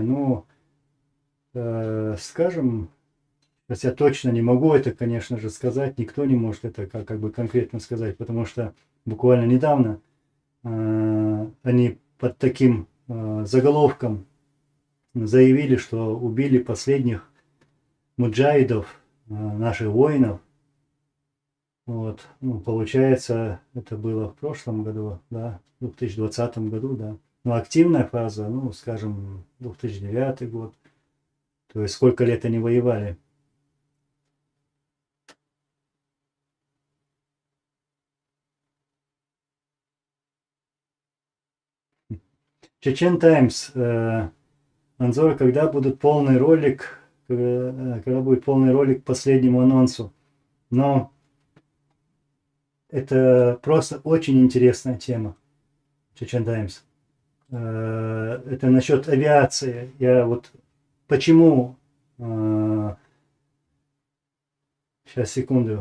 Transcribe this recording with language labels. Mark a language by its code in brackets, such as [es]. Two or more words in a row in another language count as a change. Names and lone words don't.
[ru] Ну, скажем, хотя точно не могу это, конечно же, сказать, никто не может это как бы конкретно сказать, потому что буквально недавно они под таким заголовком заявили, что убили последних муджахидов, наших воинов. Вот, ну, получается, это было в прошлом году, да, в 2020 году, да. Но активная фаза, ну, скажем, 2009 год. То есть сколько лет они воевали. Чечен Таймс. Анзор, когда будет полный ролик, когда будет полный ролик к последнему анонсу. Но это просто очень интересная тема. Чечен Таймс. Это насчет авиации. Я вот почему... Сейчас, секунду.